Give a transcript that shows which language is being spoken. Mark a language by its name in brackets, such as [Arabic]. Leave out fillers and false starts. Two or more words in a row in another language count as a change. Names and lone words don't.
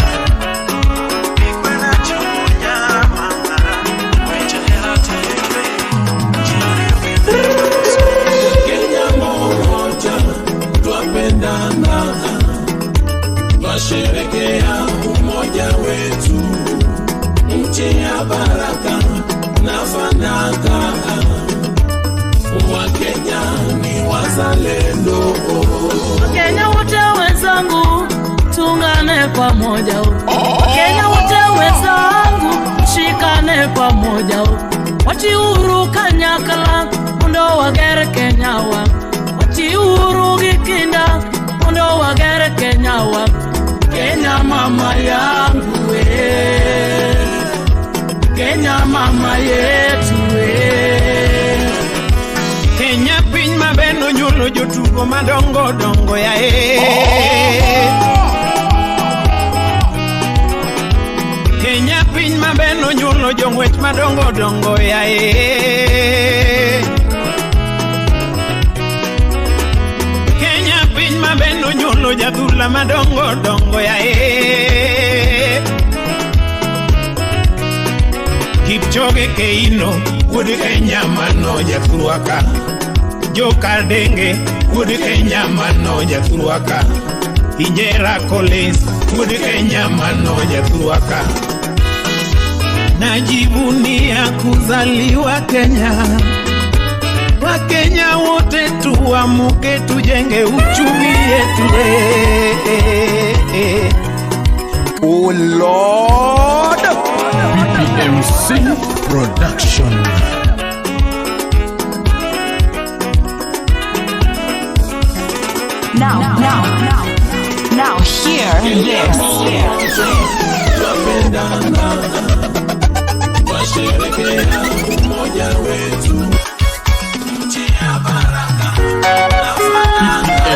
[Swahili] Kenya moja twapendana, twasherekea umoja wetu, nchi ya baraka na fanaka. Wakenya ni wazalendo. Wakenya wote wenzangu, tungane pamoja. Wakenya wote wenzangu, shikane pamoja. [Luo (Kenya and Tanzania)] Wati uru kanyakala, mundo wagere Kenya wa. Wati uru gikinda, mundo wagere Kenya wa. [Swahili] Kenya mama yangu we, Kenya mama yetu we. [Luo (Kenya and Tanzania)] Kenya piny mabeno nyulo jotugo madongo dongo ya Kenya piny mabeno nyulo jong'wech madongo dongo ya Kenya piny mabeno nyulo jadhula madongo dongo ya Kipchoge Keino, wuod Kenya mano jathurwaka. Joka Denge, wuod Kenya mano jathurwaka. Injera Collins, wuod Kenya mano jathurwaka. [Swahili] Najivunia kuzaliwa Kenya. Wakenya wote tuamuke, tujenge uchumi yetu. [English] Oh Lord. BPMC Production. Now hear this. [Swahili] Twasherekea umoja wetu, nchi ya baraka na fanaka.